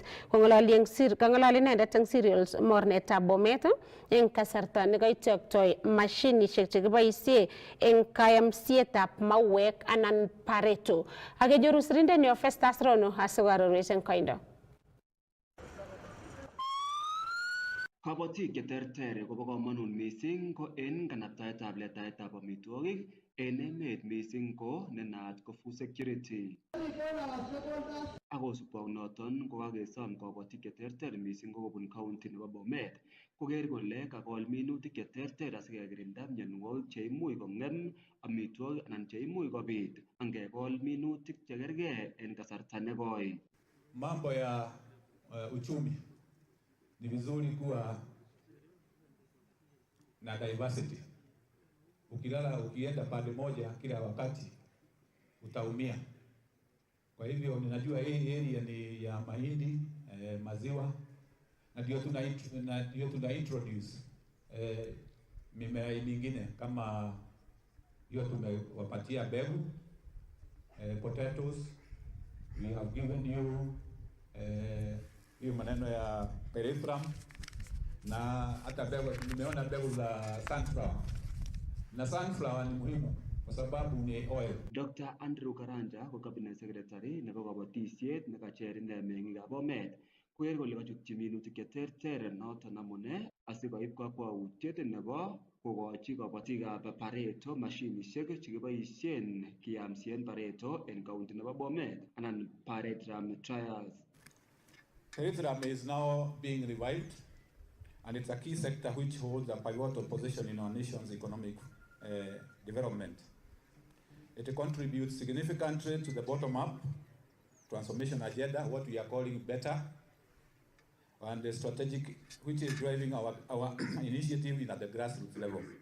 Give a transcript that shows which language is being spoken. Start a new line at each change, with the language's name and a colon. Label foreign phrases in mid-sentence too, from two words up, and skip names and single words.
Kalenjin: Kong'ololi inendet eng cereals mornetab Bomet eng kasarta nekaityoktoi mashinishek chekiboisie eng kayamsietab mauwek anan pareto. Akenyoru sirindenyo Festus Rono asikoarorwech eng koindo. Kabatik cheterter kobo kamanut mising ko en kanaptaetab letaetab amitwogik en emet mising ko nenaat ko
English: food security.
Kalenjin: Akosubok noton ko kakesom kabatik cheterter mising ko kobun county nebo Bomet koker kole kakol minutik cheterter asikekirinda mionwogik cheimuch kong'em amitwogik anan cheimuch kobit angekol minutik chekergei en kasarta nekoi.
Swahili: Mambo ya uchumi ni vizuri kuwa na diversity. Ukienda pande moja kila wakati utaumia. Kwa hivyo ninajua hii area ni ya mahindi, maziwa na ndio tuna introduce mimea mingine kama hiyo tumewapatia mbegu, potatoes.
English: We have given you
Swahili: hiyo maneno ya peripherum na hata mbegu, nimeona mbegu za sunflower. Na sunflower ni muhimu kwa sababu ni oil.
Kalenjin: Dr. Andrew Karanja ko
English: cabinet secretary
Kalenjin: nebo kabatisiet nekacher ine meng'ikab Bomet koker kole kachutyi minutik cheterter noton amune asikoib kakwautiet nebo kokochi kabatikab pareto mashinishek chekiboisien kiyamsien pareto en county nebo Bomet anan pareto trials.
English: Peripherum is now being revived, and it's a key sector which holds a pivotal position in our nation's economic development. It contributes significantly to the bottom-up transformation agenda, what we are calling better, and the strategic, which is driving our initiative at the grassroots level.